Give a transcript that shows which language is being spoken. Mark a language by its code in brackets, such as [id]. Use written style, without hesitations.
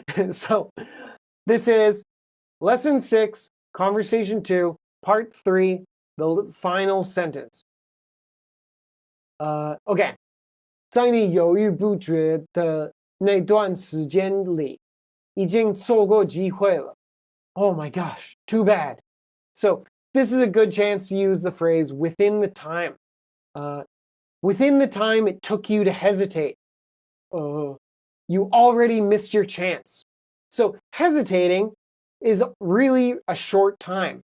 [en] So this is Lesson 6, Conversation 2, Part 3, the final sentence. [zh] OK， 在你犹豫不决的那段时间里，已经错过机会了。 [en] Oh my gosh, too bad. So this is a good chance to use the phrase within the time. Within the time it took you to hesitate. You already missed your chance. So hesitating is really a short time.